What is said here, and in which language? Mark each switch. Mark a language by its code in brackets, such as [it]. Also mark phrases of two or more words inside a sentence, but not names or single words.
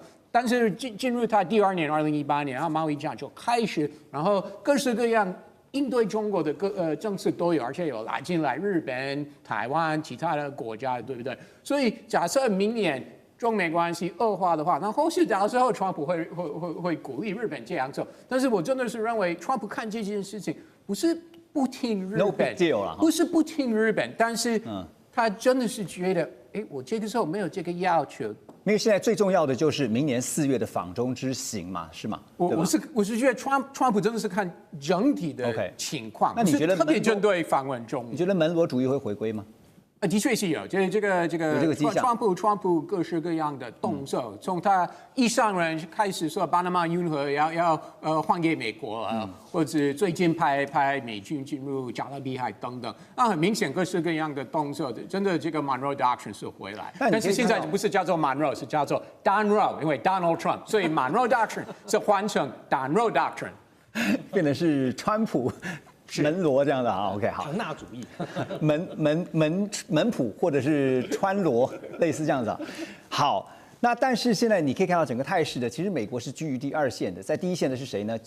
[zh] 但是進入他第2年，2018年，然後貿易戰就開始，然後各式各樣應對中國的政策都有，而且有拉進來日本、台灣其他的國家，对不對？所以假設明年中美關係惡化的話，那後續到時候川普會鼓勵日本這樣做。但是我真的是認為，川普看這件事情不是不聽日本，不是不聽日本，但是他真的是覺得，我這個時候沒有這個要求。因为现在最重要的就是明年4月的訪中之行嘛，是嗎？我是覺得川普真的是看整體的情況，那你覺得特別針對訪問中國，你覺得門羅主義會回歸嗎？的確是有，就是這個川普各式各樣的動作，從他一上任開始說巴拿馬運河要還給美國或者最近派美軍進入加勒比海等等，那很明顯各式各樣的動作，真的這個 Monroe Doctrine 是回來，但是現在不是叫做 Monroe， 是叫做 Donroe， 因為 Donald Trump， 所以 Monroe Doctrine 是換成 Donroe Doctrine，變成是川普。門羅這樣的啊 ，OK 好，唐納主義，門普或者是川羅，類似這樣子啊。好，那但是現在你可以看到整個態勢的，其實美國是居於第2線的，在第1線的是誰呢？